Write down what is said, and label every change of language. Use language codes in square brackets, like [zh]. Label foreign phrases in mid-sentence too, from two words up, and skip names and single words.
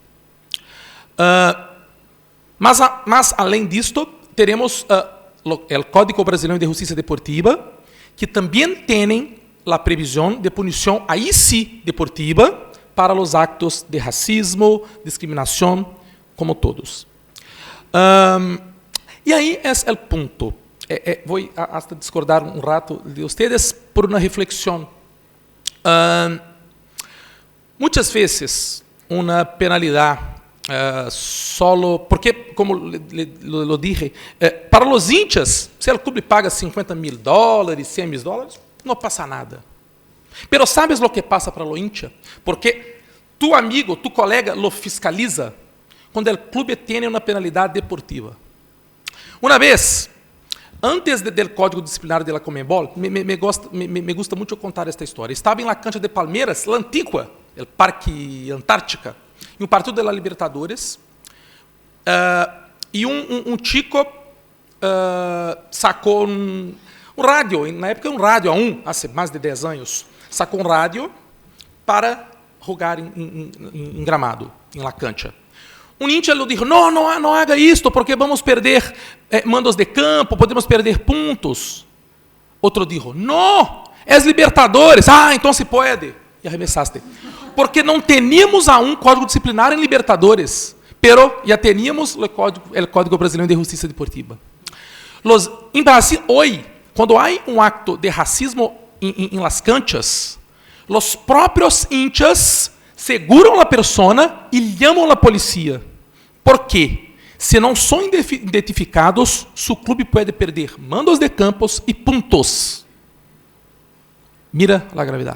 [pt] Mas além disto, teremos o Código Brasileiro de Justiça Deportiva, que também tem a previsão de punição, aí sim, deportiva, para os actos de racismo, discriminação, como todos. E aí é o ponto. Vou até discordar um rato de vocês por uma reflexão. Muitas vezes, uma penalidade solo, porque, [es] como lo dije, [pt] para os hinchas, se o clube paga $50 mil, $100 mil, não passa nada. [es] Pero sabes lo que [pt] passa para o hincha? Porque [es] tu amigo, tu colega lo fiscaliza [pt] quando o clube tem uma penalidade deportiva. Uma vez, antes do código disciplinar da Conmebol, [es] me gusta [pt] muito contar esta história. Estava em [es] la cancha de Palmeiras, la antigua, el Parque Antártica, [pt] em um partido [es] de la Libertadores, [pt] e um chico sacou um rádio, na época um rádio A1, há mais de 10 anos, sacou um rádio para jogar em gramado, [es] em la cancha. [pt] Um hincha lhe disse, não haga isto, porque vamos perder mandos de campo, podemos perder pontos. Outro disse, não, é Libertadores, então se pode. E arremessaste. Porque não [es] teníamos aún [pt] código disciplinar em Libertadores, pero já teníamos o Código Brasileiro de Justiça Deportiva. Em Brasil, hoje, quando há um acto de racismo em [es] las canchas, [pt] os próprios hinchas seguram a persona e chamam a polícia. Por quê? Se não são identificados, seu clube pode perder mandos de campos e pontos. Mira a gravidade.